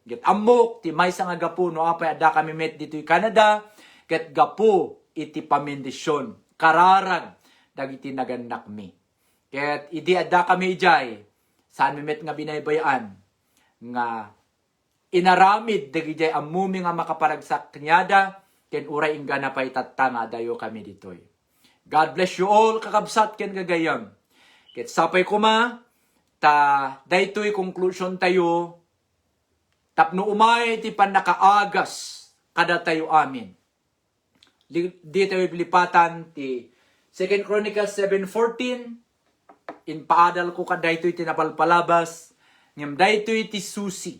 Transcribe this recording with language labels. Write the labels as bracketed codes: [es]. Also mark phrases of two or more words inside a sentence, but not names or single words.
[ilo] Ket amok, ti maysa nga gapu, no apay ada kami met dito'y Canada, ket gapu, iti pamendisyon, kararag, dagiti naganak mi. Ket idi ada kami jay, saan mi met nga binaybayan, nga inaramid, dagiti amumi nga makaparagsak kanyada, ken uray ingga na pa'y tatanga dayo kami ditoy. [en] God bless you all, [ilo] kakabsat ken gagayam. Ket sapay kuma, daytoy conclusion tayo, tapno umay ti panakaagas, kada tayo amin. Di tayo lipatan ti 2 Chronicles 7:14, in paadal ko kadaytoy tinapalpalabas, ngem daytoy ti susi.